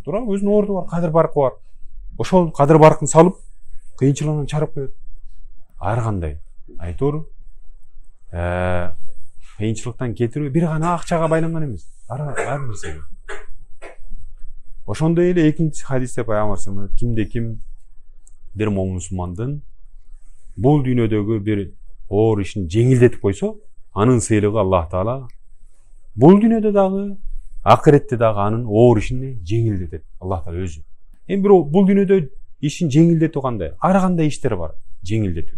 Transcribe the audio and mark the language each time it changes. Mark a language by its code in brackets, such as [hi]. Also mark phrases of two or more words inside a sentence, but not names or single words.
[ky] Туура, өзүнүн орду бар, кадыр баркы бар. Ошол кадыр баркын салып, кыйынчылыгынан чарып коет. Ар кандай айтор кыйынчылыктан кетирүү бир гана акчага байланган эмес. Ар нерсеге. Ошондой эле экинчи хадисте Пайгамбар [ar] صلى الله عليه وسلم [ky] кимде ким бир мусулмандын бул дүйнөдөгү бир оор ишин жеңилдетип койсо, анын сыйлыгы Аллах Таала бул дүйнөдө дагы, акыретте дагы анын оор ишин жеңилдетет Аллах Таала өзү. Эми бирок бул дүйнөдө ишин жеңилдетүү кандай? Ар кандай иштер бар жеңилдетүү.